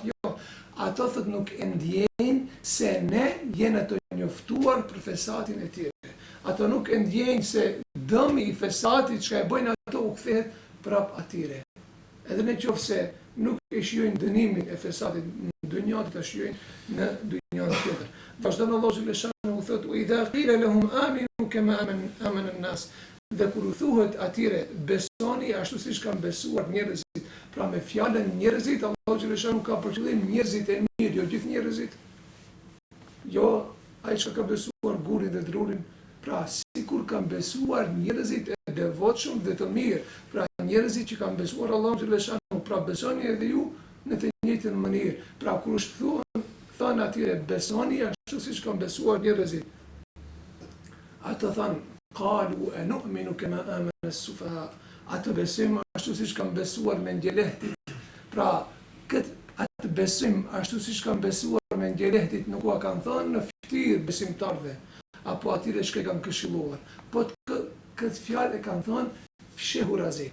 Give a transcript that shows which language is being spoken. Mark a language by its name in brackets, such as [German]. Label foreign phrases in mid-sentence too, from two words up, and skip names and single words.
[Albanian] Jo, ato thotë nuk e ndjejnë se ne jena të njoftuar për fesatin e tyre. Ato nuk e ndjejnë se dëmi i fesatit që e bëjnë ato u kthehet prap atyre. Edhe në qoftë se nuk e shijojnë dënimin e fesatit në dynjë, ta shijojnë në dynjën tjetër. Vazhdon Allahu xhaleshanu u thotë: [Arabic] "وإذا قيل لهم آمنوا كما آمن الناس." [Albanian] Dhe kur u thuhet atyre besoni ashtu siç kanë besuar njerëzit, pra me fjalën njerëzit, Allahu xhaleshanu ka për qëllim njerëzit e mirë, jo gjithë njerëzit. Jo ai që ka besuar gurin dhe drurin, pra sikur kanë besuar njerëzit e devotshëm dhe të mirë, pra njerëzit që kanë besuar Allahu xhaleshanu, pra besoni edhe ju në të njëjtën mënyrë. Pra kur është thënë atyre besoni ashtu siç kanë besuar njerëzit, ata thanë: [Arabic] "قالوا أنؤمن كما آمن السفهاء." [Albanian] Atë besim ashtu siç kanë besuar mendjelehtit. Pra atë besim ashtu siç kanë besuar mendjelehtit nuk ua kanë thënë në fytyrë besimtarëve apo atyre që kanë këshilluar. Po këtë fjalë e kanë thënë fshehurazi.